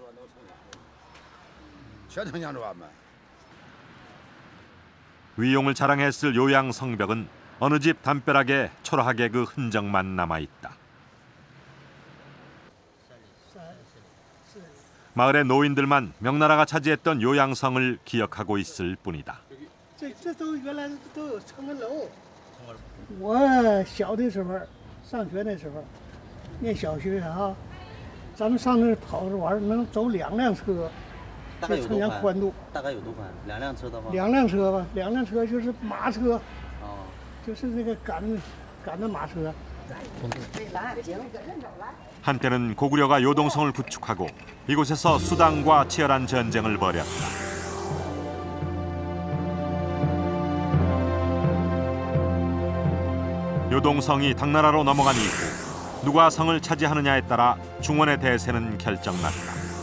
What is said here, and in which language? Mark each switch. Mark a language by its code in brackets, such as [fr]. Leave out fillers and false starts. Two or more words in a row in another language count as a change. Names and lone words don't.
[ko] 위용을 자랑했을 요양 성벽은 어느 집 담벼락에 초라하게 그 흔적만 남아있다. 마을의 노인들만 명나라가 차지했던 요양성을 기억하고 있을 뿐이다. [zh] 我小的时候，上学那时候，念小学啊，咱们上那儿跑着玩，能走2辆车，这城墙宽度大概有多宽？2辆车的话？2辆车吧，2辆车就是马车，就是那个赶的马车。 [ko] 한때는 고구려가 요동성을 구축하고 이곳에서 수당과 치열한 전쟁을 벌였다. 요동성이 당나라로 넘어간 이후 누가 성을 차지하느냐에 따라 중원의 대세는 결정났다.